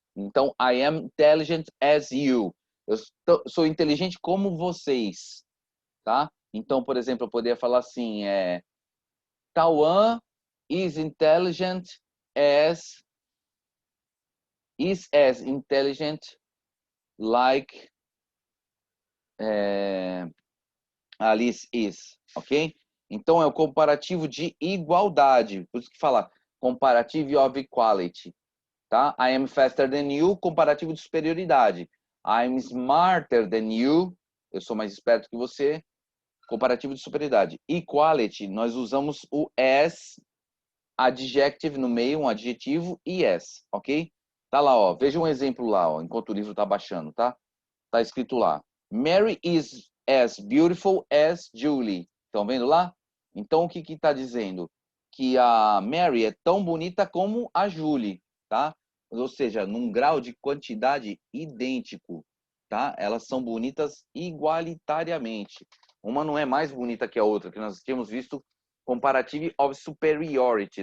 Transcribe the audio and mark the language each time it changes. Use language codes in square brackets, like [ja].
[en] Então, I am intelligent as you. [pt] Eu sou inteligente como vocês, tá? Então, por exemplo, eu poderia falar assim, [en] Tawan is as intelligent like Alice is, ok? [pt] Então é o comparativo de igualdade, por isso que fala [en] comparative of equality, [pt] tá? [en] I am faster than you, [pt] comparativo de superioridade. [en] I'm smarter than you, [pt] eu sou mais esperto que você, comparativo de superioridade. Equality, nós usamos o as, adjective no meio, um adjetivo, e as, ok? Tá lá, ó, veja um exemplo lá, ó, enquanto o livro tá baixando, tá? Tá escrito lá, [en] Mary is as beautiful as Julie. [pt] Estão vendo lá? Então, o que que tá dizendo? Que a Mary é tão bonita como a Julie, tá? Ou seja, num grau de quantidade idêntico, tá? Elas são bonitas igualitariamente. Uma não é mais bonita que a outra, que nós tínhamos visto [en] comparative of superiority.